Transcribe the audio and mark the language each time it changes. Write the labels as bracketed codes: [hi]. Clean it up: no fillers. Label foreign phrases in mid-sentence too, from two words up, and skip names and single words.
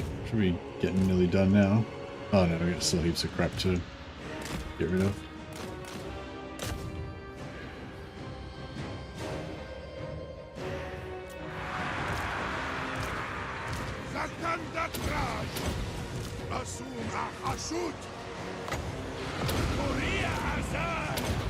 [en] Should be getting nearly done now. Oh no, we got still heaps of crap to get rid of. Zhatan Datraj! Asum Ahashut! Korea Azar!